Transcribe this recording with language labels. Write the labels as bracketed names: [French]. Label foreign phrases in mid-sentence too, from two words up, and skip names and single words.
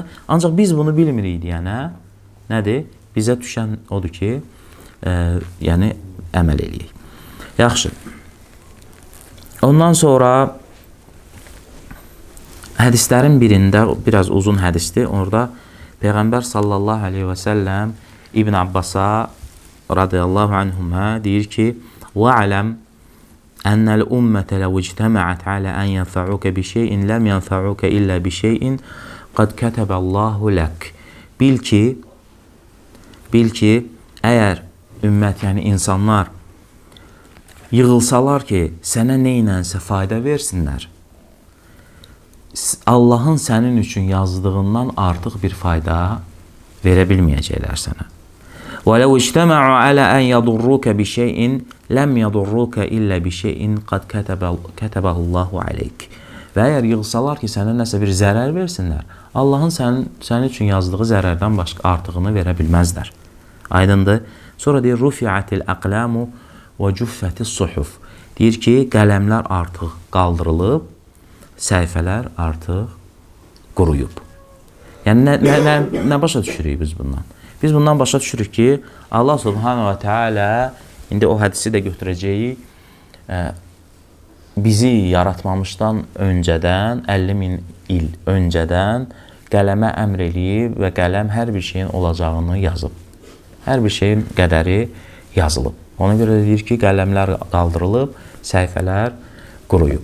[Azerbaijani] Ancaq biz bunu bilmirik deyənə nədir? Bizə düşən odur ki, yəni əməl eləyək. Yaxşı. Ondan sonra hədislərin birində, biraz uzun hədisdir, orada Peyğəmbər [Arabic] صلى الله عليه وسلم [Azerbaijani] İbn Abbasa [Arabic] رضي الله عنهما [Azerbaijani] deyir ki, [Arabic] وَعَلَمْ أَنَّ الْأُمَّةَ لَوْ اجْتَمَعَتْ عَلَى أَنْ يَنْفَعُوكَ بِشَيْءٍ لَمْ يَنْفَعُوكَ إِلَّا بِشَيْءٍ قَدْ كَتَبَ اللّٰهُ لَكَ. [Azerbaijani] Bil ki, əgər ümmət, yəni insanlar yığılsalar ki, sənə neynənsə fayda versinlər, Allahın sənin üçün yazdığından artıq bir fayda verə bilməyəcəklər sənə. [Arabic] وَلَوْ اجْتَمَعُوا عَلَى أَنْ يَضُرُّوكَ بِشَيْءٍ لَمْ يَضُرُّوكَ إِلَّا بِشَيْءٍ قَدْ كَتَبَهُ اللّٰهُ عَلَيْكَ. [Azerbaijani] Və əgər yığılsalar ki, sənə nəsə bir zərər versinlər, Allahın sənin üçün yazdığı zərərdən başqa artığını verə bilməzlər. Aydındır? Sonra deyir, [Arabic] رفعت الأقلام وجفت الصحف. [Azerbaijani] Deyir ki, qələmlər artıq qaldırılıb, səhifələr artıq quruyub. Yəni, nə başa düşürük biz bundan? Biz bundan başa düşürük ki, [Arabic] الله سبحانه وتعالى, [Azerbaijani] indi o hədisi də götürəcəyik, bizi yaratmamışdan öncədən, 50.000 il öncədən qələmə əmr eləyib və qələm hər bir şeyin olacağını yazıb. Hər bir şeyin qədəri yazılıb. Ona görə deyir ki, qələmlər qaldırılıb, səhifələr quruyub.